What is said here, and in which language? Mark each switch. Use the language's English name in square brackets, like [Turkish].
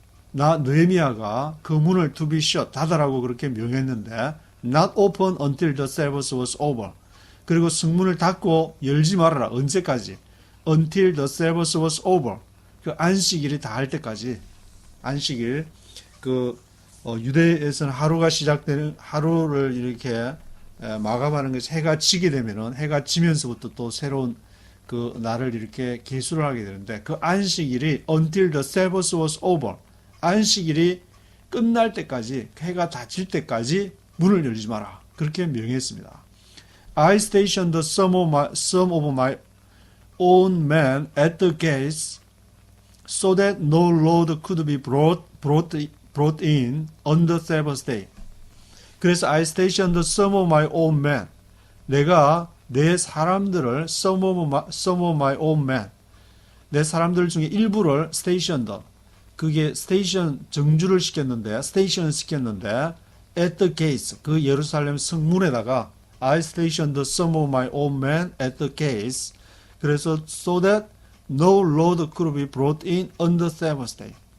[Korean] 나 느헤미야가 그 문을 [English] to be shut, [Korean] 닫아라고 그렇게 명했는데 [English] not open until the Sabbath was over. [Korean] 그리고 성문을 닫고 열지 말아라. 언제까지? [English] Until the Sabbath was over. [Korean] 그 안식일이 다 할 때까지. 안식일 유대에서는 하루가 시작되는 하루를 이렇게 마감하는 것이 해가 지게 되면은 해가 지면서부터 또 새로운 그 날을 이렇게 계수를 하게 되는데 그 안식일이 [English] until the Sabbath was over. [Korean] 안식일이 끝날 때까지 해가 다 질 때까지 문을 열지 마라. 그렇게 명했습니다. [English] I stationed some of my own men at the gates so that no load could be brought in on the Sabbath day. [Korean] 그래서 [English] I stationed some of my own men. [Korean] 내가 내 사람들을 [English] some of my own men. [Korean] 내 사람들 중에 일부를 stationed. 그게 스테이션 정주를 시켰는데 스테이션을 시켰는데 [English] at the gates [Korean] 그 예루살렘 성문에다가 [English] I stationed some of my own men at the gates. [Korean] 그래서 [English] so that no load could be brought in on the Sabbath day.